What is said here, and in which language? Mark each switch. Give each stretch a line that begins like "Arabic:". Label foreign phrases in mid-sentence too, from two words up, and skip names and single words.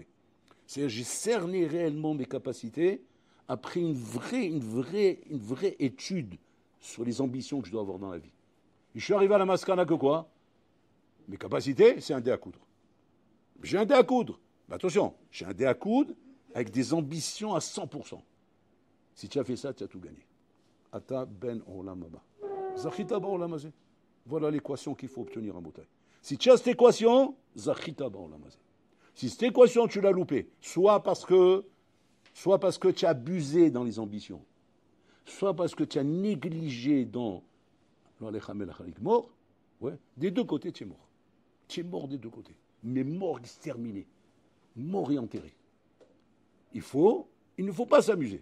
French: C'est-à-dire, j'ai cerné réellement mes capacités après une vraie étude sur les ambitions que je dois avoir dans la vie. Et je suis arrivé à la mascana que quoi? Mes capacités, c'est un dé à coudre. J'ai un dé à coudre. Mais attention, j'ai un dé à coudre avec des ambitions à 100%. Si tu as fait ça, tu as tout gagné.
Hebrew: אתה בן עולם הבא. זכית בעולם הזה.
French: Voilà l'équation qu'il faut obtenir en bouteille. Si tu as cette équation,
Hebrew: זכית בעולם הזה.
French: Si cette équation, tu l'as loupée, soit parce que tu as abusé dans les ambitions, soit parce que tu as négligé dans mort, ouais, des deux côtés, tu es mort. Tu es mort des deux côtés. Mais mort exterminé. Mort et enterré. Il ne faut pas s'amuser.